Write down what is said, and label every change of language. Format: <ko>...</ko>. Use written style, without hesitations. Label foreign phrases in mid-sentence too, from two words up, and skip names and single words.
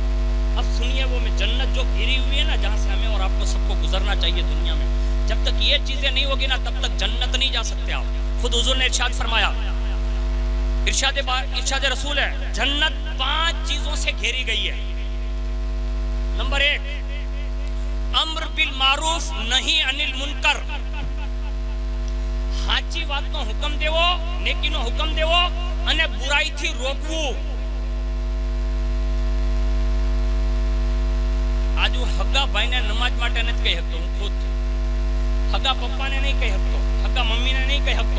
<ur>اب سنیے, وہ میں جنت جو گھری ہوئی ہے نا, جہاں سے ہمیں اور آپ کو سب کو گزرنا چاہیے دنیا میں, جب تک یہ چیزیں نہیں ہوگی نا تب تک جنت نہیں جا سکتے آپ. خود حضور نے ارشاد فرمایا, ارشاد رسول ہے, جنت 5 چیزوں سے گھیری گئی ہے.</ur> <ar>نمبر 1, امر بالمعروف نہی عن المنکر,</ar> <gu>સાચી વાતનો હુકમ દેવો, નેકીનો હુકમ દેવો અને બુરાઈથી રોકવું. આજ હું હગા ભાઈને નમાજ માટે નથી કહી શકતો, હું ખુદ હગા પપ્પાને નહીં કહી શકતો, હગા મમ્મીને નહીં કહી શકતો.</gu>